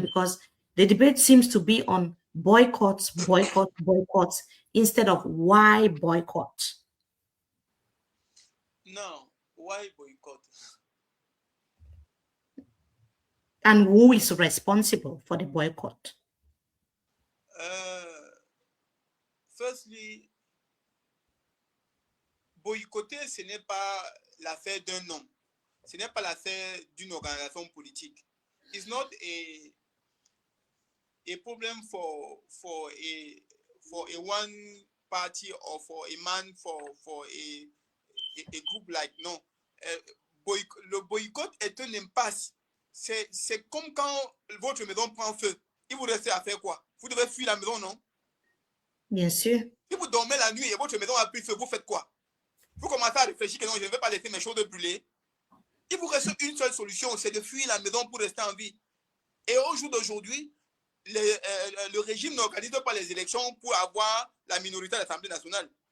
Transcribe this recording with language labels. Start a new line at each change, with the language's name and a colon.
English: Because the debate seems to be on boycotts, boycotts, boycotts, instead of why boycott. No, why boycott? And who is responsible for the boycott?
French: Firstly, boycotter, ce n'est pas l'affaire d'un homme. Ce n'est pas l'affaire d'une organisation politique.
English: It's not a problem for a one party or for a man for a group like no.
French: Le boycott est un impasse. C'est comme quand votre maison prend feu. Il vous reste à faire quoi? Vous devez fuir la maison, non? Bien sûr. Si vous dormez la nuit et votre maison a pris feu, vous faites quoi? Vous commencez à réfléchir que non, je ne vais pas laisser mes choses brûler. Il vous reste une seule solution, c'est de fuir la maison pour rester en vie. Et au jour d'aujourd'hui, le régime n'organise pas les élections pour avoir la minorité à l'Assemblée nationale.